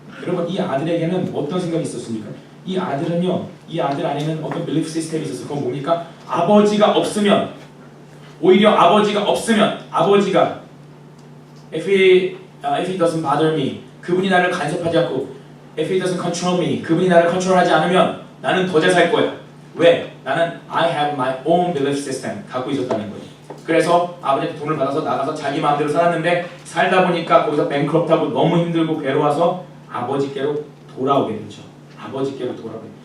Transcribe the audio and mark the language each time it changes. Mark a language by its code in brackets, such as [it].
[ko] 여러분, 이 아들에게는 어떤 생각이 있었습니까? 이 아들은요, 이 아들 안에는 어떤 빌리프 시스템이 있었어요. 그건 뭡니까? 아버지가 없으면, 오히려 아버지가 없으면, 아버지가 [en] if he doesn't bother me, [ko] 그분이 나를 간섭하지 않고 [en] if he doesn't control me, [ko] 그분이 나를 컨트롤하지 않으면 나는 더 잘 살 거야. 왜? 나는 [en] I have my own belief system [ko] 갖고 있었다는 거예요. 그래서 아버지한테 돈을 받아서 나가서 자기 마음대로 살았는데 살다 보니까 거기서 뱅크럽트하고 너무 힘들고 괴로워서 아버지께로 돌아오게 되죠. 아버지께로 돌아오게.